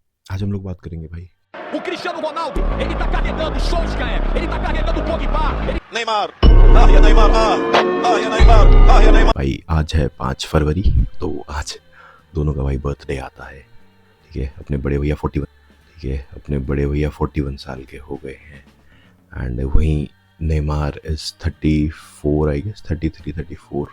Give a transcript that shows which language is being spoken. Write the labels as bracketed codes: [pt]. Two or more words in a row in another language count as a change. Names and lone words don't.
[hi] आज हम लोग बात करेंगे भाई [pt] O Cristiano Ronaldo, ele tá carregando o Solskjaer, ele tá carregando o Pogba, Neymar, ya Neymar, ya Neymar, ya Neymar. [hi] भाई आज है 5 फरवरी। तो आज दोनों का भाई बर्थडे आता है। ठीक है, अपने बड़े भैया 41, ठीक है, अपने बड़े भैया 41 साल के हो गए हैं। [en] and वहीं Neymar is 34, I guess 33 34।